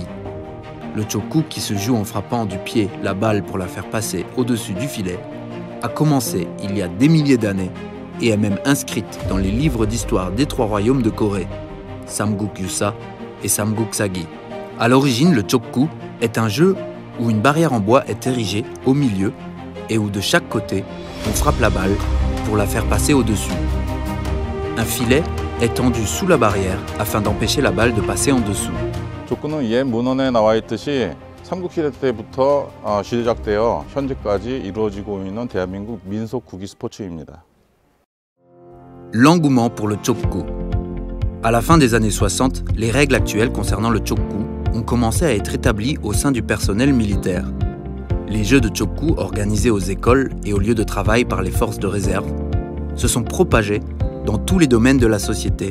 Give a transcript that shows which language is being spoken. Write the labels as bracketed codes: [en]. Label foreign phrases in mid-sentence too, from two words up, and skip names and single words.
[fr] Le chokku, qui se joue en frappant du pied la balle pour la faire passer au-dessus du filet, a commencé il y a des milliers d'années et est même inscrite dans les livres d'histoire des 3 royaumes de Corée, Samguk-yusa et Samguk-sagi. À l'origine, le chokku est un jeu où une barrière en bois est érigée au milieu et où de chaque côté, on frappe la balle pour la faire passer au-dessus. Un filet est tendu sous la barrière afin d'empêcher la balle de passer en dessous. [ko] 족구는 옛 문헌에 나와 있듯이 삼국시대 때부터 시작되어 현재까지 이루어지고 있는 대한민국 민속 구기 스포츠입니다. [fr] L'engouement pour le chokku. À la fin des années 60, les règles actuelles concernant le chokku ont commencé à être établies au sein du personnel militaire. Les jeux de chokku organisés aux écoles et aux lieux de travail par les forces de réserve se sont propagés dans tous les domaines de la société.